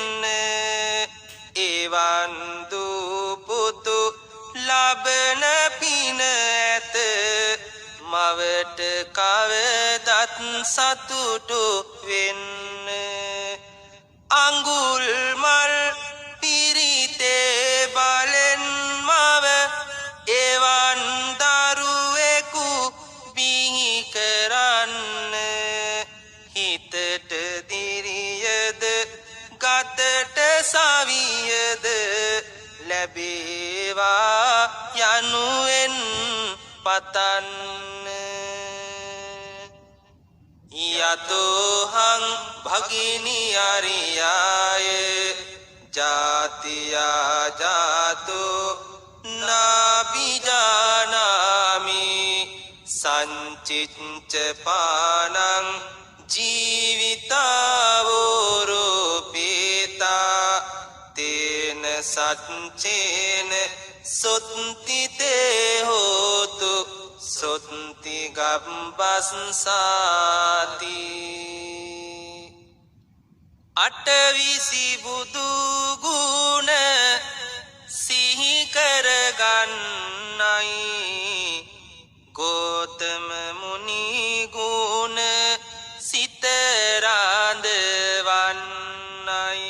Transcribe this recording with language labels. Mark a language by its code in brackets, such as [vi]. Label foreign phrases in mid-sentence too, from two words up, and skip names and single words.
[si] එවන් දුපුතු ලබන පින ඇත මවට කවදත් සතුටු වෙන්න අඟුල් මල් පිරිතේ බලෙන් මව එවන් දරුවෙකු බිහි කරන්න හිතට දිරියද ගතට සවියද ලැබේ වේවා යනුවෙන් පතන්න [pi] යතෝහං භගිනි අරියාය ජාතියා ජාතෝ නාබිජානාමි සංචිච්ච පානං ජීවිතාවෝරෝපේතා තේන සච්චේන සොත්තිතේ හෝතු සොත්ති [si] ගබ්බස්සාති අටවිසි බුදු ගුණ සිහි කරගන්නයි ගෝතම මුනි ගුණ සිත රඳවන්නයි